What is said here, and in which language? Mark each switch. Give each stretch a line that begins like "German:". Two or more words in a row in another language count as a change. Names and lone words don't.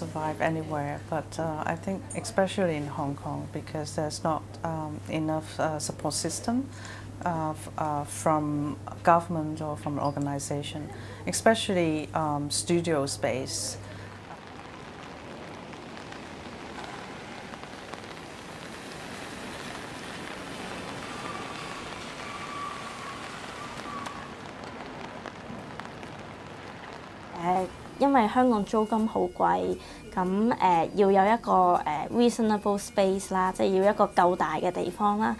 English: survive anywhere, but I think especially in Hong Kong because there's not enough support system from government or from organization, especially studio space.
Cantonese: 因為香港租金好貴，咁要有一個
English: reasonable space
Cantonese: 啦，即係要一個夠大嘅地方啦。